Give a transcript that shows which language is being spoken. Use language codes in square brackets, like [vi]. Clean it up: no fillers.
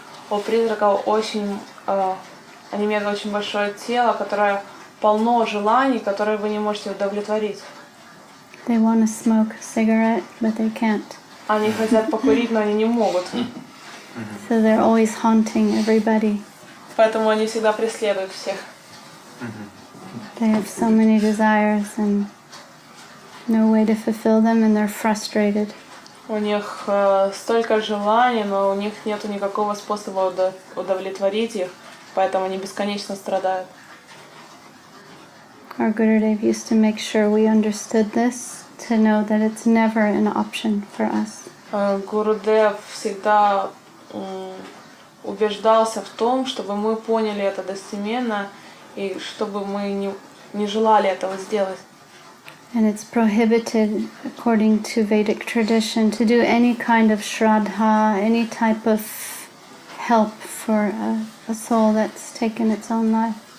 [ru] У призраков они имеют очень большое тело, которое полно желаний, которые вы не можете удовлетворить. [en] They want to smoke a cigarette, but they can't. [ru] Они хотят покурить, но они не могут. [en] So they're always haunting everybody. [ru] Поэтому они всегда преследуют всех. [en] They have so many desires and no way to fulfill them, and they're frustrated. [ru] У них столько желаний, но у них нет никакого способа удовлетворить их, поэтому они бесконечно страдают. [en] Our Gurudev used to make sure we understood this, to know that it's never an option for us. [ru] Гурудев всегда убеждался в том, чтобы мы поняли это достеменно и чтобы мы не желали этого сделать. [en] And it's prohibited, according to Vedic tradition, to do any kind of shraddha, any type of help for a soul that's taken its own life.